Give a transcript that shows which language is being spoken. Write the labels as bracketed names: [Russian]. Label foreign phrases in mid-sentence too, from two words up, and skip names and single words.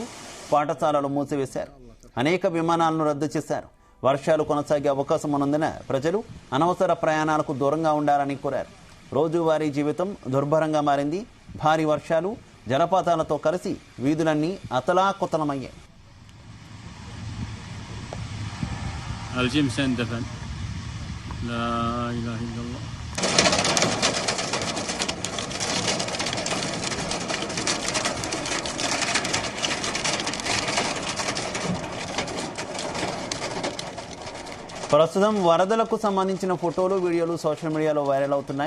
[Telugu] పాఠశాలలు మూసివేశారు. అనేక విమానాలను రద్దు చేశారు. వర్షాలు కొనసాగే అవకాశం ఉన్నందున ప్రజలు అనవసర ప్రయాణాలకు దూరంగా ఉండాలని కోరారు. రోజువారీ జీవితం దుర్భరంగా మారింది. భారీ వర్షాలు, జలపాతాలతో కలిసి వీధులన్నీ అతలాకుతలమయ్యాయి. [Arabic] الجيم سندفن لا إله إلا الله. [Telugu] ప్రస్తుతం వరదలకు సంబంధించిన ఫోటోలు, వీడియోలు [English] social media [Telugu] వైరల్ అవుతున్నాయి.